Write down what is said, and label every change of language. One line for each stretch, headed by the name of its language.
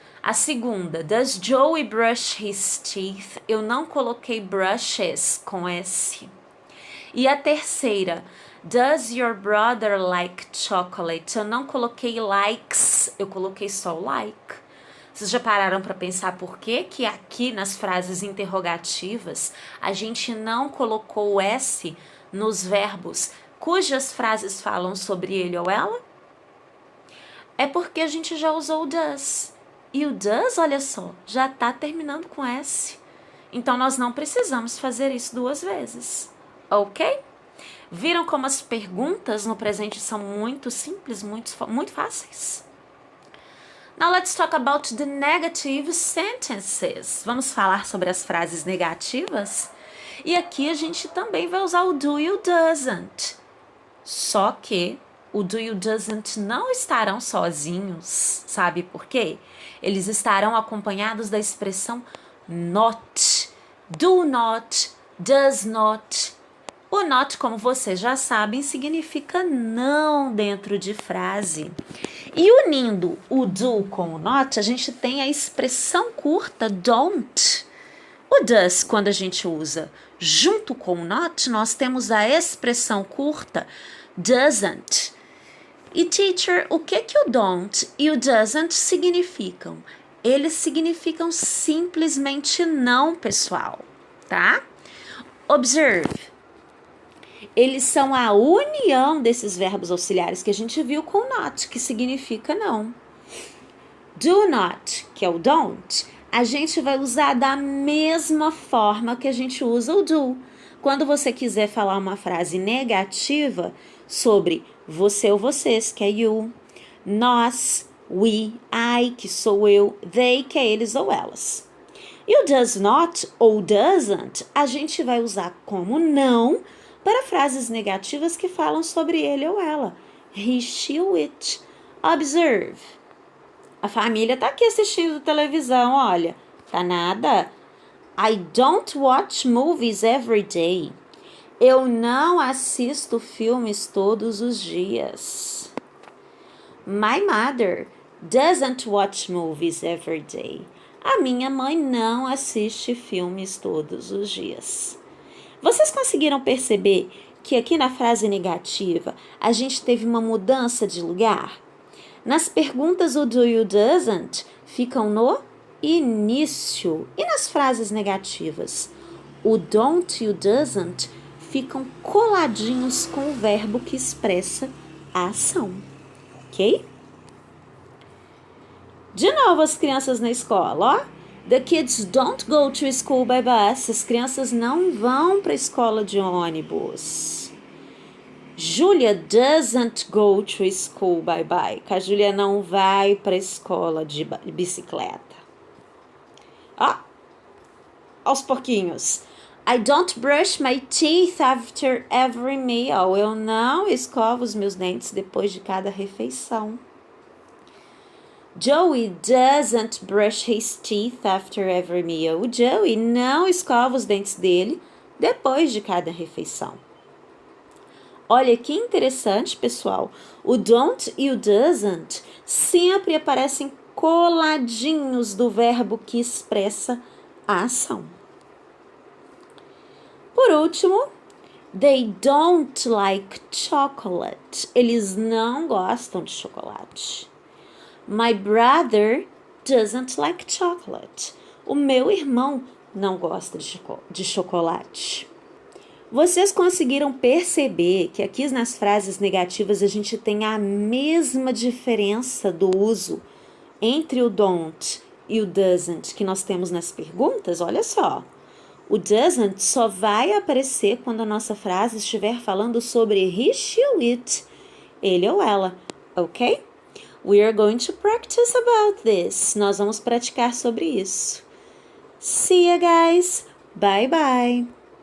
Portuguese: A segunda,
English: does Joey brush his teeth?
Portuguese: Eu não coloquei brushes com S. E a terceira,
English: does your brother like chocolate?
Portuguese: Eu não coloquei likes, eu coloquei só o like. Vocês já pararam para pensar por que que aqui nas frases interrogativas a gente não colocou o S nos verbos cujas frases falam sobre ele ou ela? É porque a gente já usou o does. E o does, olha só, já está terminando com S. Então, nós não precisamos fazer isso duas vezes, ok? Viram como as perguntas no presente são muito simples, muito fáceis?
English: Now, let's talk about the negative sentences.
Portuguese: Vamos falar sobre as frases negativas? E aqui a gente também vai usar o do e o doesn't. Só que o do e o doesn't não estarão sozinhos. Sabe por quê? Eles estarão acompanhados da expressão not.
English: Do not, does not.
Portuguese: O not, como vocês já sabem, significa não dentro de frase. E unindo o do com o not, a gente tem a expressão curta don't. O does, quando a gente usa junto com o not, nós temos a expressão curta doesn't. E teacher, o que o don't e o doesn't significam? Eles significam simplesmente não, pessoal, tá? Observe. eles são a união desses verbos auxiliares que a gente viu com not, que significa não. Do not, que é o don't, a gente vai usar da mesma forma que a gente usa o do. Quando você quiser falar uma frase negativa sobre você ou vocês, que é you, nós, we, I, que sou eu, they, que é eles ou elas. E o does not ou doesn't, a gente vai usar como não para frases negativas que falam sobre ele ou ela. He, she, it. Observe. A família tá aqui assistindo televisão, olha. Tá nada?
English: I don't watch movies every day.
Portuguese: Eu não assisto filmes todos os dias.
English: My mother doesn't watch movies every day.
Portuguese: A minha mãe não assiste filmes todos os dias. Vocês conseguiram perceber que aqui na frase negativa a gente teve uma mudança de lugar? Nas perguntas o do you doesn't ficam no início. E nas frases negativas? O don't e o doesn't ficam coladinhos com o verbo que expressa a ação. Ok? De novo as crianças na escola, ó.
English: The kids don't go to school by bus.
Portuguese: As crianças não vão para a escola de ônibus.
English: Julia doesn't go to school by bike.
Portuguese: A Julia não vai para a escola de bicicleta. Ó, aos pouquinhos.
English: I don't brush my teeth after every meal.
Portuguese: Eu não escovo os meus dentes depois de cada refeição.
English: Joey doesn't brush his teeth after every meal.
Portuguese: O Joey não escova os dentes dele depois de cada refeição. Olha que interessante, pessoal. O don't e o doesn't sempre aparecem coladinhos do verbo que expressa a ação. Por último,
English: they don't like chocolate.
Portuguese: Eles não gostam de chocolate.
English: My brother doesn't like chocolate.
Portuguese: O meu irmão não gosta de chocolate. Vocês conseguiram perceber que aqui nas frases negativas a gente tem a mesma diferença do uso entre o don't e o doesn't que nós temos nas perguntas? Olha só. O doesn't só vai aparecer quando a nossa frase estiver falando sobre he, she, it, ele ou ela, ok?
English: We are going to practice about this.
Portuguese: Nós vamos praticar sobre isso.
English: See you guys. Bye bye.